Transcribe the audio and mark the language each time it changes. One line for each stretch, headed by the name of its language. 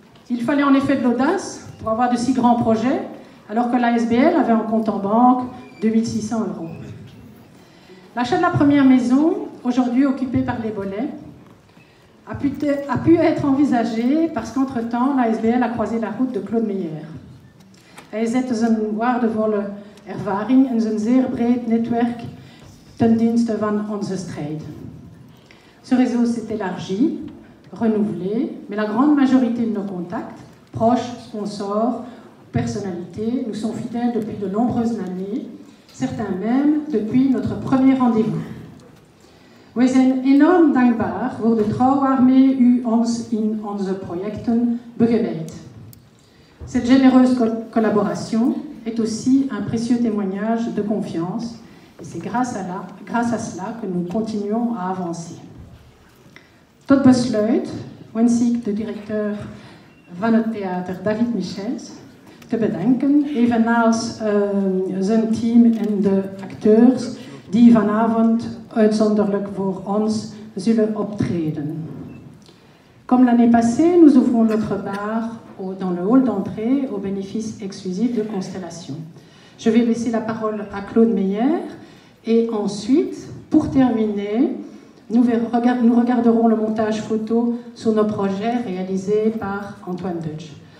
French: Il fallait en effet de l'audace pour avoir de si grands projets, alors que l'ASBL avait en compte en banque 2600 €. L'achat de la première maison, aujourd'hui occupée par les Bollets, a pu être envisagé parce qu'entre-temps, l'ASBL a croisé la route de Claude Meyer.
Dutch: Hij zette zijn waardevolle ervaring en zijn zeer breed netwerk ten dienste van onze strijd.
French: Ce réseau s'est élargi, renouvelé, mais la grande majorité de nos contacts, proches, sponsors, personnalités, nous sont fidèles depuis de nombreuses années, certains même depuis notre premier rendez-vous.
Dutch: We zijn enorm dankbaar voor de trouw waarmee u ons in onze projecten begeleidt.
French: Cette généreuse collaboration est aussi un précieux témoignage de confiance et c'est grâce à cela que nous continuons à avancer.
Dutch: Tot besluit wens ik de directeur van het theater David Michels te bedanken, evenals zijn team en de acteurs die vanavond uitzonderlijk voor ons zullen optreden.
French: Comme l'année passée, nous ouvrons notre bar dans le hall d'entrée au bénéfice exclusif de Constellation. Je vais laisser la parole à Claude Meyer et ensuite, pour terminer, nous regarderons le montage photo sur nos projets réalisés par Antoine Deutsch.